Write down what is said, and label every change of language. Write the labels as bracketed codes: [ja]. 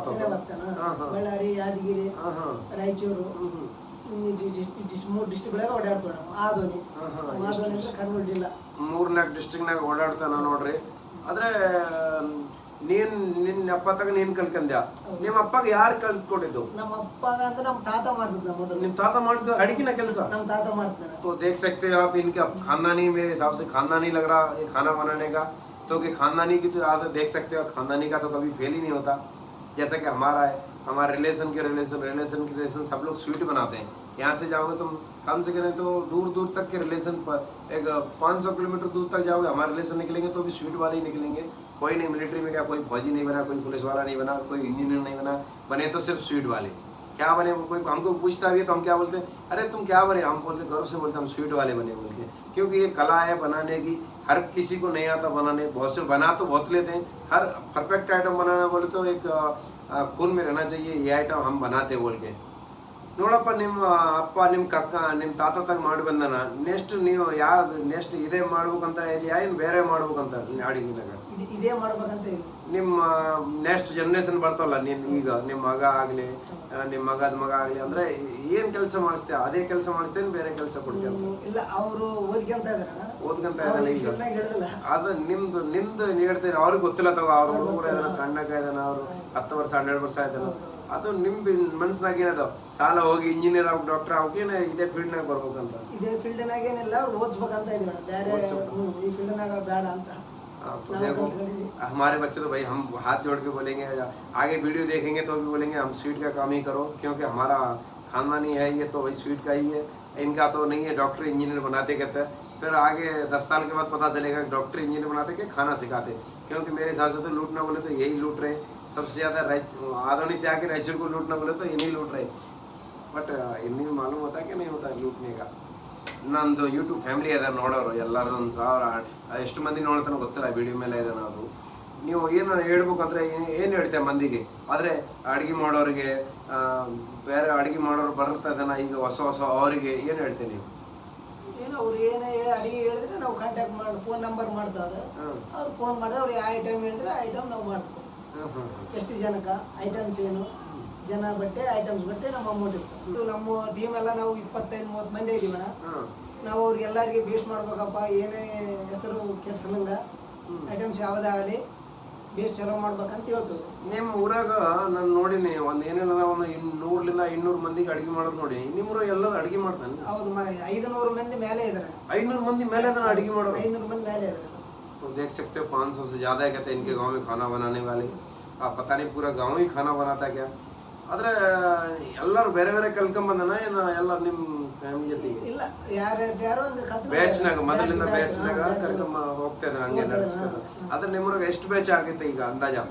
[kn] Ballari Yadgir Raichur 3 district ಓಡಾಡ್ತೀವಿ ನಾವು. ಆದೋನಿ ಕರ್ನೂಲ್ ಜಿಲ್ಲಾ 3-4 ಡಿಸ್ಟ್ರಿಕ್ಟ್ನಾಗ ಓಡಾಡ್ತಾನ ನೋಡ್ರಿ. ಆದ್ರೆ ನಿನ್ನ ಅಪ್ಪ ತಗ ನೀನ್ ಕಲ್ಕಂದ್ಯಾ? ನಿಮ್ಮ ಅಪ್ಪಗ ಯಾರು ಕಲ್ತ್ಕೊಟ್ಟಿದ್ದು? ನಮ್ಮ ಅಪ್ಪಗ ಅಂದ್ರೆ ನಮ್ಮ ತಾತ ಮಾಡ್ತಿದ್ದ ಮೊದಲು. ನಿಮ್ ತಾತ ಮಾಡಿದ್ದು ಅಡಿಗೆನ ಕೆಲಸ? ನಮ್ಮ ತಾತ ಮಾಡ್ತಾರೆ. [hi] तो देख सकते हो आप, इनका खानदानी मेरे हिसाब से खानदानी लग रहा है खाना बनाने का. तो कि खानदानी की तो आदत देख सकते हो. खानदानी का तो कभी फेल ही नहीं होता. जैसा कि हमारा है, हमारे रिलेशन के रिलेशन सब लोग स्वीट बनाते हैं. यहाँ से जाओगे तुम कम से कम तो दूर दूर तक के रिलेशन पर एक 500 किलोमीटर दूर तक जाओगे, हमारे रिलेशन निकलेंगे तो भी स्वीट वाले ही निकलेंगे. कोई नहीं मिलिट्री में क्या कोई फौजी नहीं बना, कोई पुलिस वाला नहीं बना, कोई इंजीनियर नहीं बना, बने तो सिर्फ स्वीट वाले. क्या बने? कोई हमको पूछता भी है तो हम क्या बोलते हैं, अरे तुम क्या बने? हम बोलते गर्व से बोलते हम स्वीट वाले बने बोल के. क्योंकि ये कला है बनाने की. हर किसी को नहीं आता बनाने. बहुत से बना तो बहुत लेते हैं. हर परफेक्ट आइटम बनाना बोले तो एक खून में रहना चाहिए, ये आइटम हम बनाते बोल के. [kn] ನೋಡಪ್ಪ, ನಿಮ್ಮ ಅಪ್ಪ ನಿಮ್ಮ ಕಕ್ಕ ನಿಮ್ಮ ತಾತ ತಗ ಮಾಡಿ ಬಂದನ. ನೆಕ್ಸ್ಟ್ ನೀವು ಯಾವ್ದು ನೆಕ್ಸ್ಟ್ ಇದೇ ಮಾಡ್ಬೇಕಂತ ಇದೆಯಾ ಏನು ಬೇರೆ ಮಾಡ್ಬೇಕಂತ ಅಡಿಗೆನಾಗ? ಇದೇ ಮಾಡ್ಬೇಕಂತ ಇದೆ. ನಿಮ್ಮ ನೆಕ್ಸ್ಟ್ ಜನರೇಷನ್ ಬರ್ತಾವಲ್ಲ, ನೀನು ಈಗ ನಿಮ್ಮ ಮಗ ಆಗಲಿ ನಿಮ್ಮ ಮಗದ ಮಗ ಆಗಲಿ ಅಂದ್ರೆ ಏನು ಕೆಲಸ ಮಾಡಿಸ್ತೀಯ? ಅದೇ ಕೆಲಸ ಮಾಡಿಸ್ತೇನೆ ಬೇರೆ ಕೆಲಸ ಕೊಡ್ತೀಯ? ಇಲ್ಲ, ಅವರು ಓದ್ಕೊಂತ ಇದ್ದಾನೆ ಈಗ. ಆದ್ರೆ ನಿಮ್ದು ಹೇಳ್ತೀನಿ, ಅವ್ರಿಗೆ ಗೊತ್ತಿಲ್ಲ ತಗೋ. ಅವ್ರ ಹುಡುಗರು ಇದಾರೆ, ಸಣ್ಣಗ ಇದಾನ, ಅವರು 10 ವರ್ಷ 12 ವರ್ಷ ಆಯ್ತಾನ. ಅದು ನಿಮ್ ಮನ್ಸಿನಾಗ ಏನದ ಸಾಲ ಹೋಗಿ ಇಂಜಿನಿಯರ್ ಆಗಿ ಡಾಕ್ಟರ್ ಆಗೋಕೇನೆ ಇದೇ ಫೀಲ್ಡ್ನಾಗ ಬರ್ಬೇಕಂತ? ಇದೇ ಫೀಲ್ಡ್ನಾಗ ಏನಿಲ್ಲ, ಓದ್ಸ್ಬೇಕಂತ ಇದೀವಿ. ಬೇರೆ ಈ ಫೀಲ್ಡ್ನಾಗ ಬೇಡ ಅಂತ. [hi] देखो हमारे बच्चे तो भाई हम हाथ जोड़ के बोलेंगे, आगे वीडियो देखेंगे तो भी बोलेंगे हम स्वीट का काम ही करो, क्योंकि हमारा खानदानी है ये, तो भाई स्वीट का ही है. इनका तो नहीं है डॉक्टर इंजीनियर बनाते कहते हैं. फिर आगे 10 साल के बाद पता चलेगा डॉक्टर इंजीनियर बनाते कि खाना सिखाते. क्योंकि मेरे हिसाब से तो लूटना बोले तो यही लूट रहे सबसे ज़्यादा. आदोनी से आके रायचूर को लूटना बोले तो इन्हीं लूट रहे. बट इन्हीं मालूम होता है कि नहीं होता लूटने का. [kn] ನಂದು ಯೂಟ್ಯೂಬ್ ಫ್ಯಾಮಿಲಿ ಅದ ನೋಡೋರು ಎಲ್ಲರೂ 1000 ಎಷ್ಟು ಮಂದಿ ನೋಡ್ತಾನೋ ಗೊತ್ತಿಲ್ಲ, ವಿಡಿಯೋ ಮೇಲೆ ಇದೆ. ನಾವು ನೀವು ಏನು ಹೇಳ್ಬೇಕಂದ್ರೆ ಏನು ಹೇಳ್ತೇವೆ ಮಂದಿಗೆ? ಆದರೆ ಅಡುಗೆ ಮಾಡೋರಿಗೆ ಬೇರೆ ಅಡುಗೆ ಮಾಡೋರು ಬರ್ತಾ ಇದ್ದಾನ ಈಗ ಹೊಸ ಅವರಿಗೆ ಏನು ಹೇಳ್ತೇನೆ ನೀವು? ಏನು ಅವ್ರು ಏನು ಅಡುಗೆ ಹೇಳಿದ್ರೆ ನಾವು ಕಾಂಟ್ಯಾಕ್ಟ್ ಮಾಡಿ ಫೋನ್ ನಂಬರ್ ಮಾಡ್ತಾರೆ. ಅವ್ರು ಫೋನ್ ಮಾಡಿದ್ರೆ ಅವ್ರಿಗೆ ಆ ಐಟಮ್ ಹೇಳಿದ್ರೆ ಐಟಮ್ ನಾವು ಮಾಡ್ತೀವಿ. ಎಷ್ಟು ಜನಕ್ಕೆ ಐಟಮ್ಸ್ ಏನು ಜನ ಬಟ್ಟೆ ಐಟಮ್ಸ್ ಬಟ್ಟೆ ನಮ್ಮ ಅಮೌಂಟ್ ಇರ್ತದೆ. ನಮ್ಮ ಟೀಮ್ ಎಲ್ಲ ನಾವು 25-30 ಮಂದಿ ಇದೀವಣ್ಣ. ನಾವು ಅವ್ರಿಗೆ ಎಲ್ಲರಿಗೆ ಬೇಸ್ ಮಾಡ್ಬೇಕಪ್ಪ, ಏನೇ ಹೆಸರು ಕೆಡ್ಸಲಂಗ ಐಟಮ್ಸ್ ಯಾವುದಾಗಲಿ ಬೇಸ್ ಚಲೋ ಮಾಡ್ಬೇಕಂತ ಹೇಳ್ತೀವಿ. ನಿಮ್ಮ ಊರಾಗ ನಾನು ನೋಡಿನಿ ಒಂದು ಏನಿಲ್ಲ ಒಂದು 100-200 ಮಂದಿಗೆ ಅಡುಗೆ ಮಾಡೋದು ನೋಡಿ. ನಿಮ್ಮೂರಾಗ ಎಲ್ಲರೂ ಅಡುಗೆ ಮಾಡ್ತಾನೆ? ಹೌದು, 500 ಮಂದಿ ಮೇಲೆ ಇದ್ದಾರೆ. 500 ಮಂದಿ ಮೇಲೆ ಅಡುಗೆ ಮಾಡೋದು? 500 ಮಂದಿ ಮೇಲೆ ಇದ್ದಾರೆ. [hi] तो देख सकते हो 500 से ज़्यादा कहते हैं इनके गांव में खाना बनाने वाले. आप पता नहीं पूरा गांव ही खाना बनाता क्या. [kn] ಆದರೆ ಎಲ್ಲರೂ ಬೇರೆ ಬೇರೆ ಕಲ್ಕೊಂಬಂದನ ಏನು ಎಲ್ಲ ನಿಮ್ಮ ಫ್ಯಾಮಿಲಿ ಜೊತೆಗೆ? ಇಲ್ಲ, ಯಾರು ಬ್ಯಾಚ್ನಾಗ ಮೊದಲಿಂದ ಬ್ಯಾಚ್ನಾಗ ಕರ್ಕೊಂಬ ಹೋಗ್ತಾ ಇದ್ದಾನೆ ಹಂಗೆ ನಡೆಸ್ಕೊಂಡು. ಆದ್ರೆ ನಿಮ್ಮೂರಾಗ ಎಷ್ಟು ಬ್ಯಾಚ್ ಆಗುತ್ತೆ ಈಗ ಅಂದಾಜ?